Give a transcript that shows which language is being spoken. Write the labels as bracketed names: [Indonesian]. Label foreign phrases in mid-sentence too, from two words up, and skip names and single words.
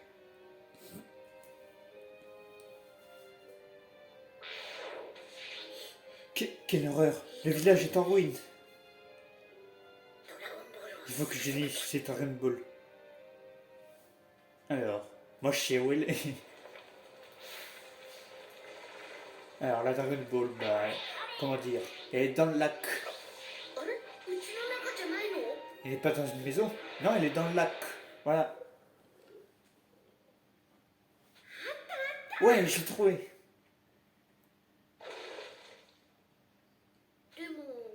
[French] Quelle horreur. Le village est en ruine. [Japanese] ドラゴンボールを [French] Il faut que je lise ces Dragon Ball. Alors, moi je sais où elle est. Alors, la Dragon Ball, bah, comment dire, elle est dans le lac. [Japanese] あれうちの中じゃないの [French] Elle n'est pas dans une maison. Non, elle est dans le lac. Voilà. Ouais, j'ai trouvé. [Japanese] でも